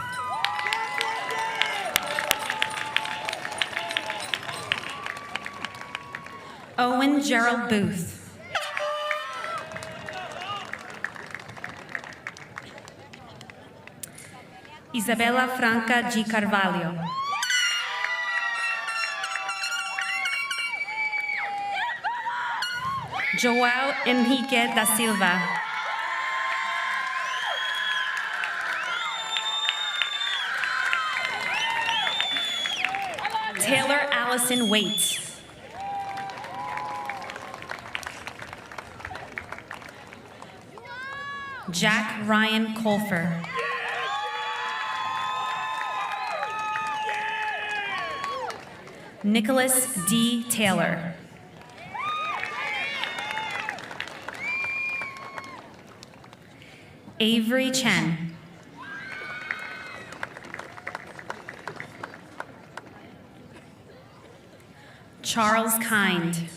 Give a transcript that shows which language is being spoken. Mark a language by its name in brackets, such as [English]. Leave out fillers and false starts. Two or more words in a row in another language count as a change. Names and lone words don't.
[English] Owen Gerald Booth. Isabella Franca G. Carvalho. Joao Enrique da Silva. Taylor Allison Waite. Jack Ryan Colfer. Nicholas D. Taylor. Avery Chen. Charles Kind.